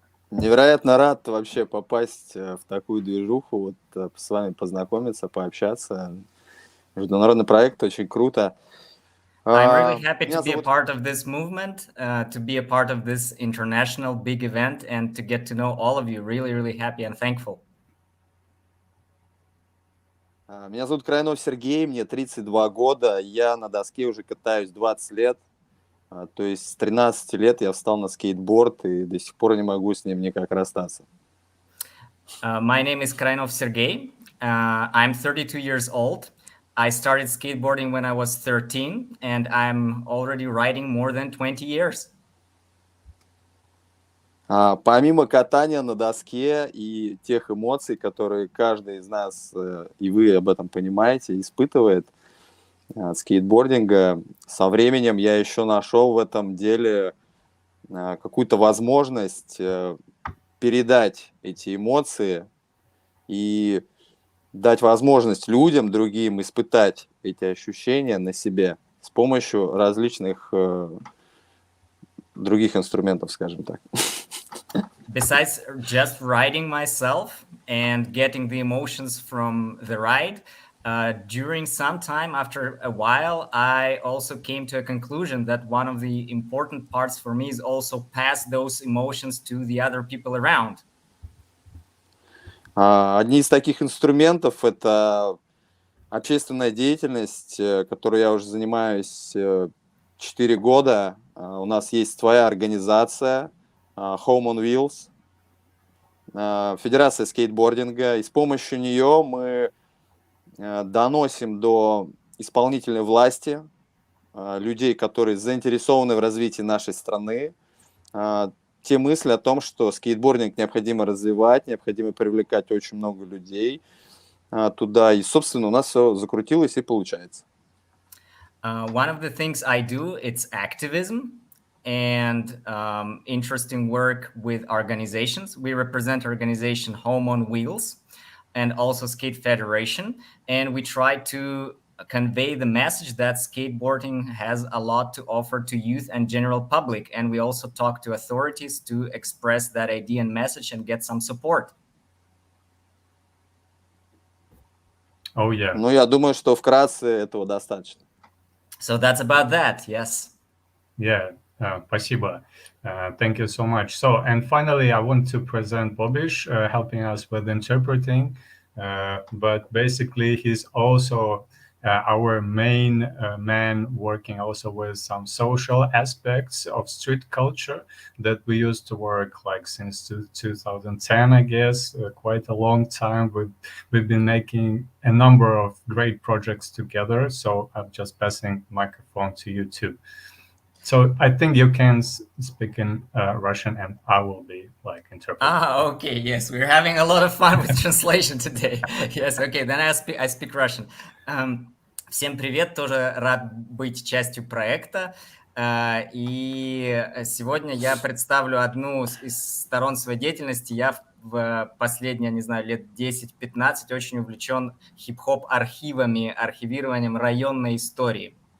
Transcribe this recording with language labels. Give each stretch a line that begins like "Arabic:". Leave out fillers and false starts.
Russian: Невероятно рад вообще попасть в такую движуху, вот с вами познакомиться, пообщаться. Международный проект, очень круто.
English: I'm really happy to be a part of this movement, to be a part of this international big event, and to get to know all of you. Really, really happy and thankful.
Russian: Меня зовут Крайнов Сергей, мне 32 года, я на доске уже катаюсь 20 лет. То есть с 13 лет я встал на скейтборд и до сих пор не могу с ним никак расстаться.
English: My name is Krainov Sergey. I'm 32 years old. I started skateboarding when I was 13, and I'm already riding more than 20 years.
Russian: Помимо катания на доске и тех эмоций, которые каждый из нас, и вы об этом понимаете, испытывает, скейтбординга, со временем я еще нашел в этом деле какую-то возможность передать эти эмоции и дать возможность людям другим испытать эти ощущения на себе с помощью различных других инструментов, скажем так.
English: Besides just riding myself and getting the emotions from the ride, during some time, after a while, I also came to a conclusion that one of the important parts for me is also pass those emotions to the other people around.
Russian: Одни из таких инструментов – это общественная деятельность, которой я уже занимаюсь 4 года. У нас есть своя организация Home on Wheels, Федерация скейтбординга, и с помощью нее мы доносим до исполнительной власти, людей, которые заинтересованы в развитии нашей страны, те мысли о том, что скейтбординг необходимо развивать, необходимо привлекать очень много людей туда. И, собственно, у нас все закрутилось и получается.
English: One of the things I do, it's activism and interesting work with organizations. We represent organization Home on Wheels and also Skate Federation, and we try to convey the message that skateboarding has a lot to offer to youth and general public, and we also talk to authorities to express that idea and message and get some support. Oh yeah.
Russian: Ну, я думаю, что вкратце этого достаточно.
English: So that's about that, yes. Yeah,
Russian: спасибо.
English: Thank you so much. So, and finally, I want to present Bobish, helping us with interpreting. But basically, he's also our main man working also with some social aspects of street culture that we used to work like since 2010, I guess, quite a long time. We've been making a number of great projects together. So I'm just passing the microphone to you too. So I think you can speak in Russian, and I will be like interpreting. Okay, yes, we're having a lot of fun with translation today. Yes, okay, then I speak Russian.
Russian: Всем привет, тоже рад быть частью проекта. И сегодня я представлю одну из сторон своей деятельности. Я в последние, не знаю, лет 10-15 очень увлечен хип-хоп архивами, архивированием районной истории.